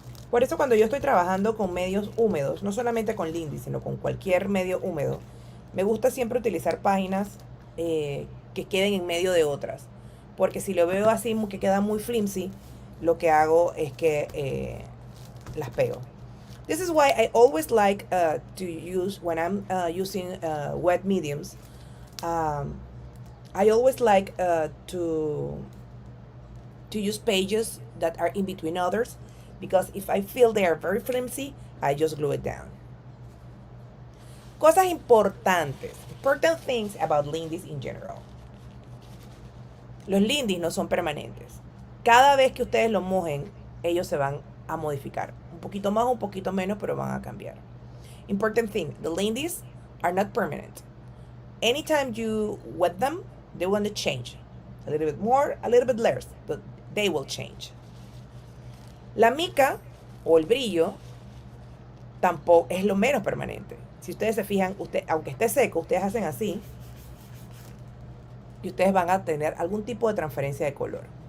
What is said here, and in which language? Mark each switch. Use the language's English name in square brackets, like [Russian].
[Spanish] Por eso cuando yo estoy trabajando con medios húmedos, no solamente con Lindy, sino con cualquier medio húmedo, me gusta siempre utilizar páginas que queden en medio de otras. Porque si lo veo así que queda muy flimsy, lo que hago es que las pego. [English] This is why I always like to use, when I'm using wet mediums, I I always like to use pages that are in between others, because if I feel they are very flimsy, I just glue it down. [Spanish] Cosas importantes. [English] Important things about Lindys in general. [Spanish] Los Lindys no son permanentes. Cada vez que ustedes los mojen, ellos se van a modificar. Un poquito más, un poquito menos, pero van a cambiar. [English] Important thing, the Lindys are not permanent. Anytime you wet them, they want to change. A little bit more, a little bit less, but they will change. [Spanish] La mica o el brillo tampoco es lo menos permanente. Si ustedes se fijan, aunque esté seco, ustedes hacen así y ustedes van a tener algún tipo de transferencia de color.